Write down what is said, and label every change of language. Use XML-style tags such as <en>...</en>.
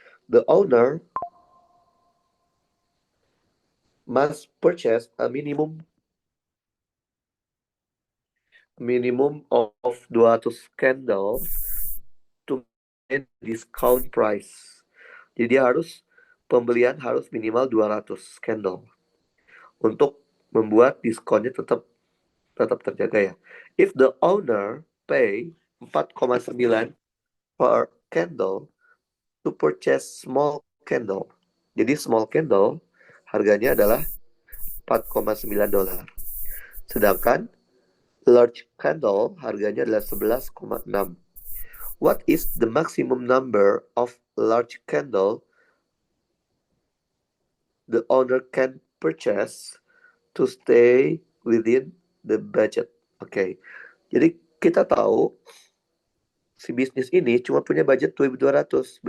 <en>The owner must purchase a minimum of 200 candles to get discount price.</en> <id>Jadi pembelian harus minimal 200 candle untuk membuat diskonnya tetap terjaga ya.</id> <en>If the owner pay 4,9 per candle to purchase small candle.</en> <id>Jadi small candle harganya adalah $4,9. Sedangkan large candle harganya adalah 11,6.</id> <en>What is the maximum number of large candle the owner can purchase to stay within the budget?</en> <id>Oke. Jadi kita tahu si bisnis ini cuma punya budget 2.200.</id>